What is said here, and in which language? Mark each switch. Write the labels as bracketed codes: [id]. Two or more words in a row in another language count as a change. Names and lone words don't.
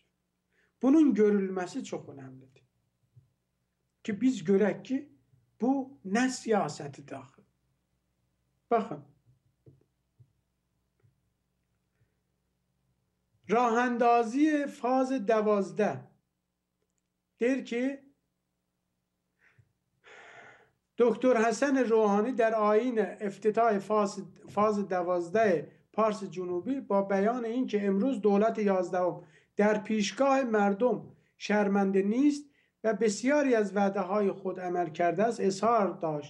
[az] Bunun görülməsi çox önəmlidir. Ki, biz görək ki, bu nə siyasətidir axı? Baxın, [fa] راه‌اندازی فاز 12 [az] deyir ki, [fa] دکتر حسن روحانی در آیین افتتاح فاز 12 پارس جنوبی با بیان اینکه امروز دولت 11 در پیشگاه مردم شرمنده نیست و بسیاری از وعده های خود عمل کرده است اظهار داشت.